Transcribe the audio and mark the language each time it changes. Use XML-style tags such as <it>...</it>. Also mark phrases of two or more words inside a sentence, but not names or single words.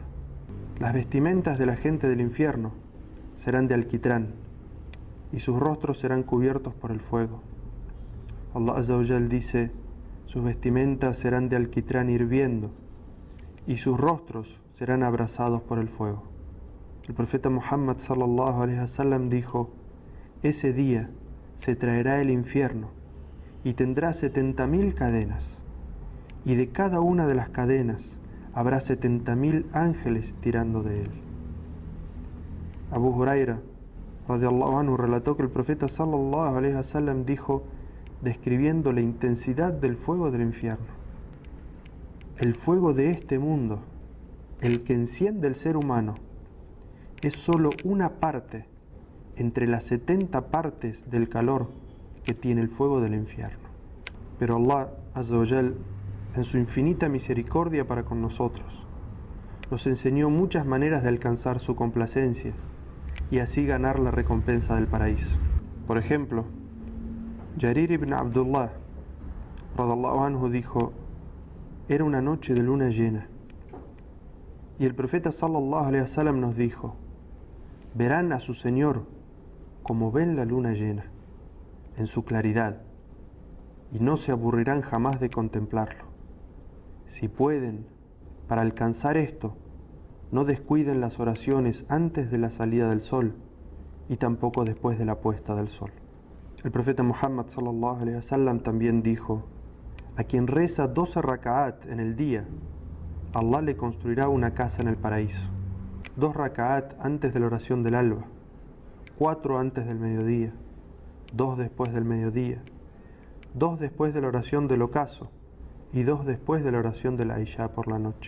<es>Las vestimentas de la gente del infierno serán de alquitrán y sus rostros serán cubiertos por el fuego.</es> <ar>الله عز وجل</ar> <es>dice: sus vestimentas serán de alquitrán hirviendo y sus rostros serán abrasados por el fuego. El profeta Muhammad</es> <ar>صلى الله عليه وسلم</ar> <es>dijo: ese día se traerá el infierno y tendrá 70.000 cadenas, y de cada una de las cadenas habrá 70.000 ángeles tirando de él.</es> <ar>Abu Huraira, رضي الله عنه,</ar> <es>relató que el profeta</es> <ar>صلى الله عليه وسلم</ar> <es>dijo, describiendo la intensidad del fuego del infierno: el fuego de este mundo, el que enciende el ser humano, es solo una parte entre las 70 partes del calor que tiene el fuego del infierno.</es> <ar>Pero الله عز وجل,</ar> <es>en su infinita misericordia para con nosotros, nos enseñó muchas maneras de alcanzar su complacencia y así ganar la recompensa del paraíso. Por ejemplo, Jarir ibn Abdullah</es> <ar>رضي الله عنه</ar> <es>dijo: era una noche de luna llena y el profeta</es> <ar>صلى الله عليه وسلم</ar> <es>nos dijo: verán a su Señor como ven la luna llena, en su claridad, y no se aburrirán jamás de contemplarlo. Si pueden, para alcanzar esto, no descuiden las oraciones antes de la salida del sol y tampoco después de la puesta del sol. El profeta Muhammad</es> <ar>صلى الله عليه وسلم</ar> <es>también dijo: a quien reza 12 raka'at en el día, Allah le construirá una casa en el paraíso. 2 raka'at antes de la oración del alba, 4 antes del mediodía, 2 después del mediodía, 2 después de la oración del ocaso y 2 después de la oración de la Isha por la noche.</es>